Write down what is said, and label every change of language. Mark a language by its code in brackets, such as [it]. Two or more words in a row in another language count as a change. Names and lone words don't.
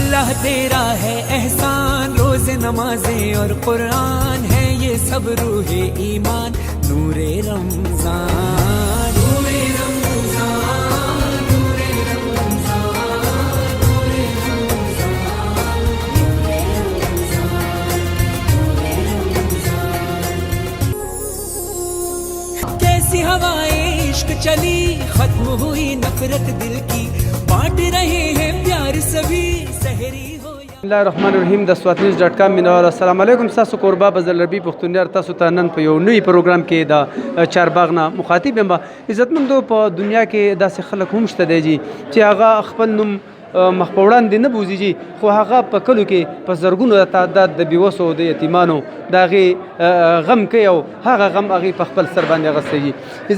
[hi] अल्लाह तेरा है एहसान, रोज़े नमाजें और कुरान है ये सब रूहे ईमान, नूरे रमज़ान नूरे रमज़ान नूरे रमज़ान नूरे रमज़ान नूरे रमज़ान। कैसी हवाएं इश्क चली, खत्म हुई नफरत दिल की, बांट रहे हैं प्यार सभी सहरी हो। [ps] bismillahirrahmanirrahim د swatnews.com منور [ar] السلام علیکم [ps] تاسو قربا بزل ربی پښتونیار تاسو ته نن په یو نوی پروګرام کې د چارباغ نه مخاطب یم. عزتمندو په دنیا کې داسې خلک هم شته دی چې هغه خپل نوم مخ په وړاندې نه بوزي خو هغه په کلو کې په زرګونو تعداد د بیوسو د یتیمانو د هغې غم کوي او هغه غم هغې په خپل سر باندې اخیستی.